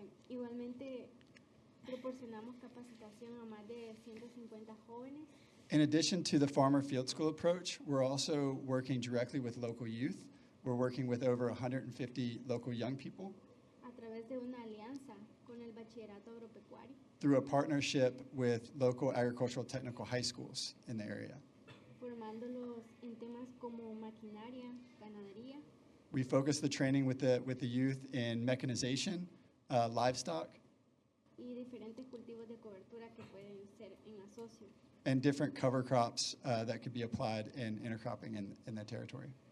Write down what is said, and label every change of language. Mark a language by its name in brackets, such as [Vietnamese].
[Spanish] Igualmente proporcionamos capacitación a más de 150 jóvenes [English] In addition to the farmer field school approach, we're also working directly with local youth. We're working with over 150 local young people [Spanish] a través de una alianza con el Bachillerato Agropecuario, [English] through a partnership with local agricultural technical high schools in the area. [Spanish] formándolos en temas como maquinaria, ganadería, [English] We focus the training with the youth in mechanization, livestock, [Spanish] y diferentes cultivos de cobertura que pueden ser en asocio. [English] and different cover crops that could be applied in intercropping in that territory.